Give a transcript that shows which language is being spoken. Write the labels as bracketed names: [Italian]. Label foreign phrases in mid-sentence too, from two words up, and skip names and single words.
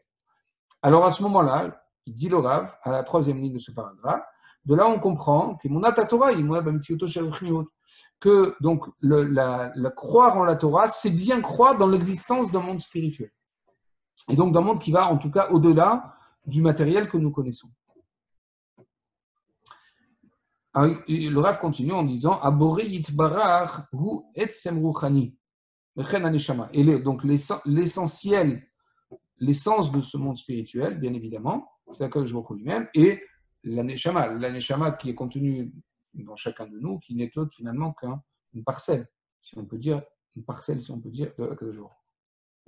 [French] Alors à ce moment-là, il dit le Rav, à la troisième ligne de ce paragraphe, de là on comprend que donc la croire en la Torah, c'est bien croire dans l'existence d'un monde spirituel. Et donc d'un monde qui va en tout cas au-delà du matériel que nous connaissons. Alors, le Rav continue en disant [Hebrew] הבורא יתברך הוא עצם רוחני. [French] Et donc l'essentiel, l'essence de ce monde spirituel, bien évidemment, c'est la [Hebrew] קדוש ברוך הוא [French] lui-même, et la neshama qui est contenue dans chacun de nous, qui n'est autre finalement qu'une parcelle, si on peut dire, de la [Hebrew] קדוש ברוך הוא.